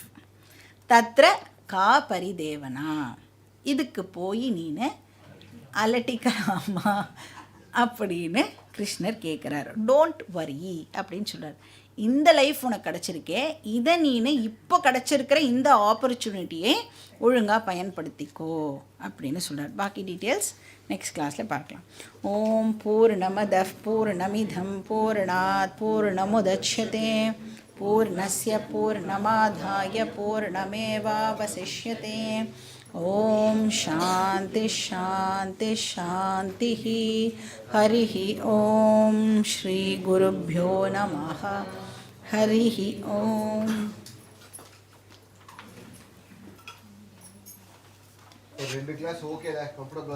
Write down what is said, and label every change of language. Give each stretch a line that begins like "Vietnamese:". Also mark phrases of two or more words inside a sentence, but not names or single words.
Sanskrit: तत्र का परिदेवना,
Tamil: இதுக்கு போய் நீனு அலட்டிக்கலாமா அப்படின்னு கிருஷ்ணர் கேட்குறாரு.
English: don't worry
Tamil: அப்படின்னு சொல்கிறார். இந்த லைஃப் உனக்கு கிடச்சிருக்கே, இதை நீனு இப்போ கிடச்சிருக்கிற இந்த ஆப்பர்ச்சுனிட்டியை ஒழுங்காக பயன்படுத்திக்கோ அப்படின்னு சொல்கிறார். பாக்கி
English: details next class
Tamil: பார்க்கலாம்.
Sanskrit: ॐ पूर्णमद पूर्णमिदं पूर्णात् पूर्णमुदच्यते पूर्णस्य पूर्णमादाय पूर्णमेवावशिष्यते. ॐ शान्ति शान्ति शान्ति. हरि ॐ श्री गुरुभ्यो नमः. हरि ॐ.
Tamil: 2
English: class okay,
Tamil: கம்ஃபர்டபுளா